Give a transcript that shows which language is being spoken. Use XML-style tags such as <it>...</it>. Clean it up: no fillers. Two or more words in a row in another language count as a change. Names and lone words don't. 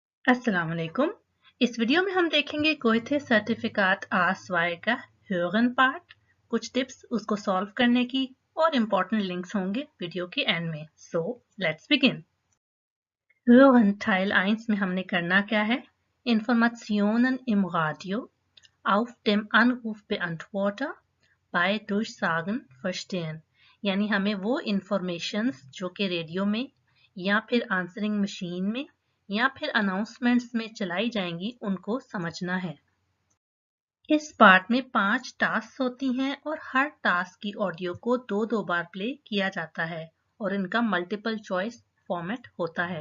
<ar>السلام عليكم.</ar> <hi>इस वीडियो में हम देखेंगे गोएथे सर्टिफिकाट A2 का hören पार्ट, कुछ टिप्स उसको सॉल्व करने की और</hi> <en>important links</en> <hi>होंगे वीडियो के एंड में।</hi> <en>so let's begin.</en> <de>hören Teil 1</de> <hi>में हमने करना क्या है?</hi> <de>Informationen im Radio auf dem Anrufbeantworter bei Durchsagen verstehen,</de> <hi>यानी हमें वो इंफॉर्मेशंस जो कि रेडियो में या फिर</hi> <en>answering machine</en> <hi>में या फिर अनाउंसमेंट्स में चलाई जाएंगी उनको समझना है। इस पार्ट में 5 टास्क होती हैं और हर टास्क की ऑडियो को दो बार प्ले किया जाता है और इनका</hi> <en>multiple choice format</en> <hi>होता है।</hi>